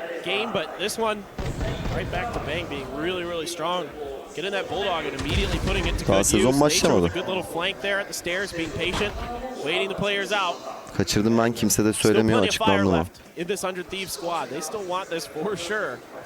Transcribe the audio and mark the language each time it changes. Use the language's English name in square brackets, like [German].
[English] Game, but this one right back to Bang being really strong. Getting that Bulldog and immediately putting it to good use. Nature with a good little flank there at the stairs, being patient, waiting the players out. [Turkish] Kaçırdım ben, kimse de söylemiyor, açıklandı mı? [English] In this 100 Thieves squad, they still want this for sure.